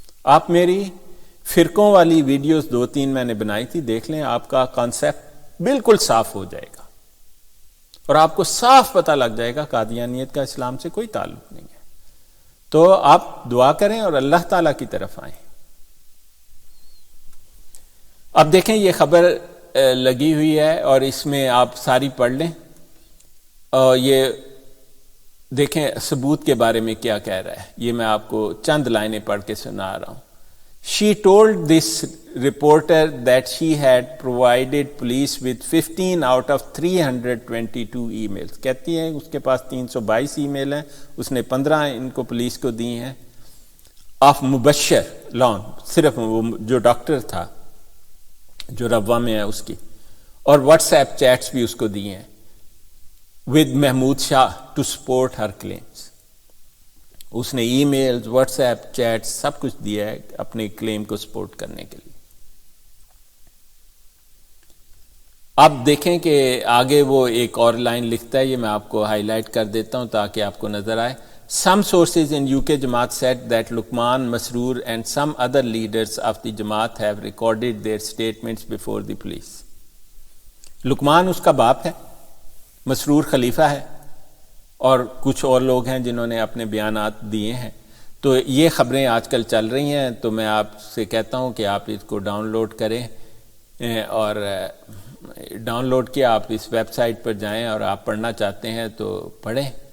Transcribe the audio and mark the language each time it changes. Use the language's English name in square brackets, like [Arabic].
[Urdu] آپ میری فرقوں والی ویڈیوز 2-3 میں نے بنائی تھی، دیکھ لیں، آپ کا کانسیپٹ بالکل صاف ہو جائے گا، اور آپ کو صاف پتہ لگ جائے گا قادیانیت کا اسلام سے کوئی تعلق نہیں ہے۔ تو آپ دعا کریں اور اللہ تعالیٰ کی طرف آئیں۔ اب دیکھیں یہ خبر لگی ہوئی ہے اور اس میں آپ ساری پڑھ لیں اور یہ دیکھیں ثبوت کے بارے میں کیا کہہ رہا ہے. یہ میں آپ کو چند لائنیں پڑھ کے سنا رہا ہوں. [English] She told this reporter that she had provided police with 15 out of 322 emails. [Urdu] کہتی ہیں اس کے پاس 322 ای میل ہیں, اس نے 15 ان کو پولیس کو دی ہیں. آف مبشر لون, صرف وہ جو ڈاکٹر تھا جو روا میں ہے اس کی, اور واٹس ایپ چیٹس بھی اس کو دی ہیں [English] With Mahmood Shah to support her claims. [Urdu] اس نے e mails, what's app chat سب کچھ دیا ہے اپنے کلیم کو سپورٹ کرنے کے لیے. اب دیکھیں کہ آگے وہ ایک اور لائن لکھتا ہے, یہ میں آپ کو ہائی لائٹ کر دیتا ہوں تاکہ آپ کو نظر آئے. [English] Some sources in UK Jamaat said that Luqman Masroor and some other leaders of the Jamaat have recorded their statements before the police. [Urdu] لقمان اس کا باپ ہے, مسرور خلیفہ ہے, اور کچھ اور لوگ ہیں جنہوں نے اپنے بیانات دیے ہیں. تو یہ خبریں آج کل چل رہی ہیں, تو میں آپ سے کہتا ہوں کہ آپ اس کو ڈاؤن لوڈ کریں, اور ڈاؤن لوڈ کیا آپ اس ویب سائٹ پر جائیں اور آپ پڑھنا چاہتے ہیں تو پڑھیں.